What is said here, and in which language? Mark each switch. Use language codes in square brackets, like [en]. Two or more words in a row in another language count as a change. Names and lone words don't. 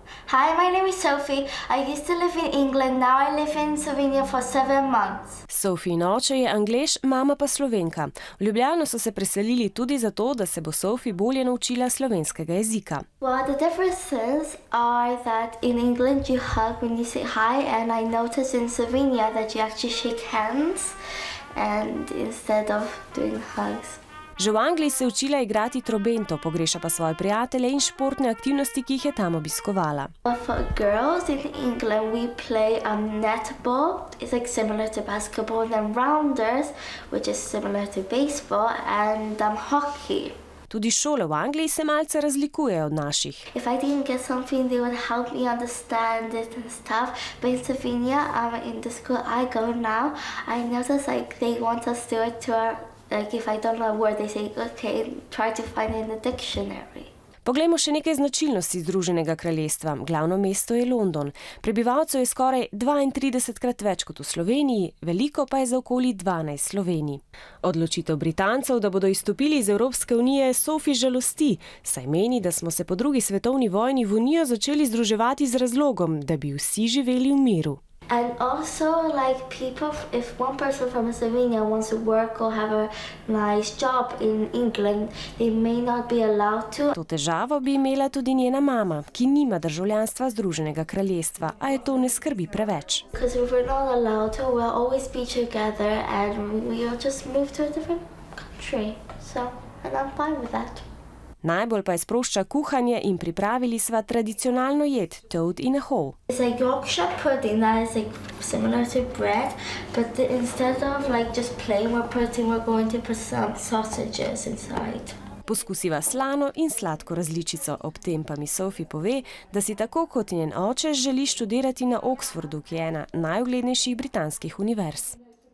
[en] Hi, my name is Sophie. I used to live in England, now I live in Slovenia for 7 months. [sl] Sophie oče je Anglež, mama pa Slovenka. V Ljubljano so se preselili tudi zato, da se bo Sophie bolje naučila slovenskega jezika. [en] Well, the differences are that in England you hug when you say hi, and I noticed in Slovenia that you actually shake hands and instead of doing hugs. [sl] Že v Angliji se je učila igrati trobento, pogreša pa svoje prijatelje in športne aktivnosti, ki jih je tam obiskovala. [en] For girls in England we play netball. It's like similar to basketball, and then rounders, which is similar to baseball, and hockey. [sl] Tudi šole v Angliji se malce razlikujejo od naših. [en] If I didn't get something, they would help me understand it and stuff. But in Slovenia, in the school I go now, I notice like they want us to do it to our, like if I don't know a word, they say, okay, try to find it in the dictionary. [sl] Poglejmo še nekaj značilnosti Združenega kraljestva. Glavno mesto je London. Prebivalcev je skoraj 32-krat več kot v Sloveniji, veliko pa je za okoli 12 Slovenij. Odločitev Britancev, da bodo izstopili iz Evropske unije, Sophie žalosti, saj meni, da smo se po drugi svetovni vojni v unijo začeli združevati z razlogom, da bi vsi živeli v miru. [en] And also, like people, if one person from Slovenia wants to work or have a nice job in England, they may not be allowed to. [sl] To težavo bi imela tudi njena mama, ki nima državljanstva Združenega kraljestva, a je to ne skrbi preveč. [en] Because if we're not allowed to, we'll always be together and we'll just move to a different country. And I'm fine with that. [sl] Najbolj pa je sprošča kuhanje in pripravili sva tradicionalno jed, [en] toad in a hole. It's like Yorkshire pudding that is like similar to bread, but instead of like just plain pudding, we're going to put some sausages inside. [sl] Poskusiva slano in sladko različico, ob tem pa mi Sophie pove, da si tako kot njen oče želi študirati na Oxfordu, ki je ena najuglednejših britanskih univerz.